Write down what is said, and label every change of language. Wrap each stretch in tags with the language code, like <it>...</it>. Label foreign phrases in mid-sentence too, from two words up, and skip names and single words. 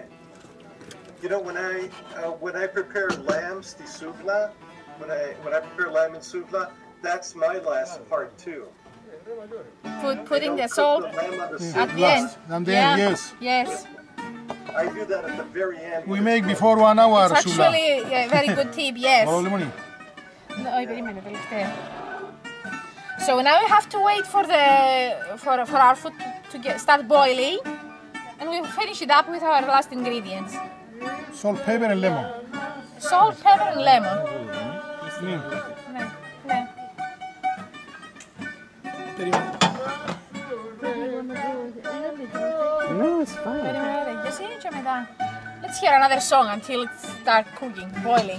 <en>You know, when I prepare lamb stisugla, when I prepare lamb and sugla, that's my last part too. Putting the salt at the end. And then, yes. Yes. I do that at the very end. We make before 1 hour, It's Sula. actually a very good tip, yes. Lemoni. No,</en> <el>περίμενε, τελευταία.</el> <en>So now we have to wait for our food to start boiling, and we finish it up with our last ingredients. Salt, pepper and lemon. Salt, pepper and lemon.</en> <el>Ναι, ναι.</el> <en>No, it's fine.</en> <el>Περίμενε, ρε, γιατί είναι και μετά.</el> <en>Let's hear another song until it starts cooking, boiling.</en>